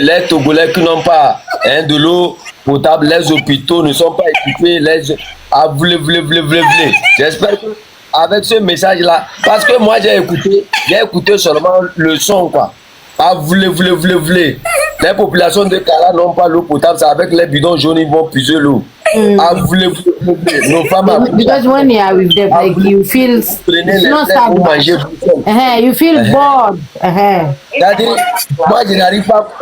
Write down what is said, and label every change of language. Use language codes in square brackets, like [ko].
[fr] Les Togolais qui n'ont pas de l'eau potable, les hôpitaux ne sont pas équipés. Ah, voulez. J'espère que avec ce message-là, parce que moi j'ai écouté seulement le son, quoi. Ah, voulez. Les populations de Kara n'ont pas l'eau potable, c'est avec les bidons jaunes, ils vont puiser l'eau. Ah, voulez. Nos femmes [en] because when you are with them, like you feel it's not sad. You feel bored. [fr] C'est-à-dire, moi je n'arrive pas.